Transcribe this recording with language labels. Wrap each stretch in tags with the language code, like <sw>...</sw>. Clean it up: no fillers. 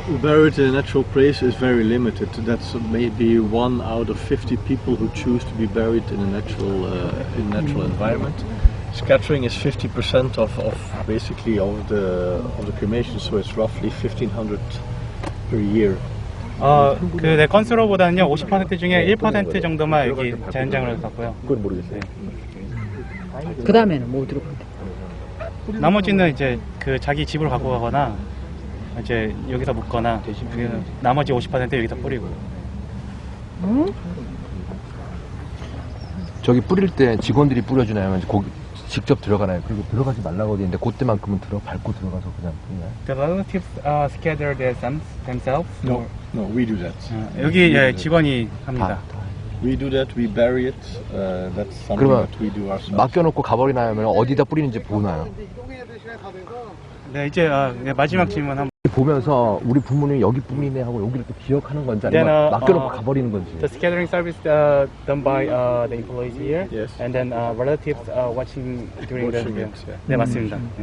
<en>Buried in a natural place is very limited. That's maybe 1 out of 50 people who choose to be buried in a natural environment. Scattering is 50% of basically of the cremation, so it's roughly 1,500 per year.</en> <ko>그 건수로보다는요 50% 중에 1% 정도만 여기 자연장으로 갖고요. 그건 모르겠어요. 그 다음에는 뭐 어디로 가요? 나머지는 이제 그 자기 집으로 갖고 가거나 이제 여기서 묻거나 나머지 50% 여기서 뿌리고. 저기 뿌릴 때 직원들이 뿌려주나요? 아니면 거기 직접 들어가나요? 그리고 들어가지 말라고 되는데 그때만큼은 밟고 들어가서 그냥 뿌리나요?</ko> <en>The relatives scatter themselves? No, we do that.</en> <ko>여기 직원이 합니다.</ko> <en>We do that. We bury it. That's something</en> <ko>그러면</ko> <en>that we do ourselves.</en> <ko>맡겨놓고 가버리나요? 아니면 어디다 뿌리는지 보나요? 네, 이제 마지막 질문 한번. 보면서 우리 부모님이 여기 뿌리네 하고 여기를 또 기억하는 건지 아니면 맡겨놓고 가버리는 건지.</ko> <en>The scattering service done by the employees here, Yes. and then relatives watching during the.</en> <ko>네, 맞습니다.</ko>